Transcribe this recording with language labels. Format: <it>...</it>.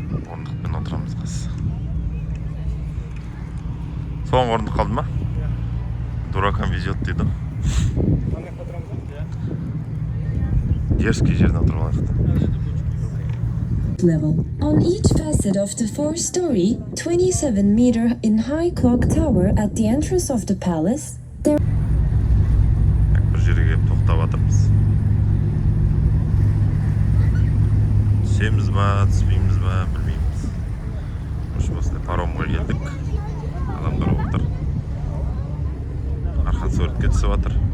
<kk>Орындықпен отырамыз қазір. Соңғы орындық қалды ма?</kk> <ru>Дуракам везет</ru> <kk>дейді. Дерзкий жерден отырып алайық.</kk> <en>Level. On each facet of the four-story, 27-meter in high clock tower at the entrance of the palace, there</en> <kk>Бір жерге келіп тоқтап жатырмыз. Түсеміз ба, түспейміз ба, білмейміз. Осылай паромға келдік. Адамдар отыр. Арқан суретке түсіп жатыр.</kk>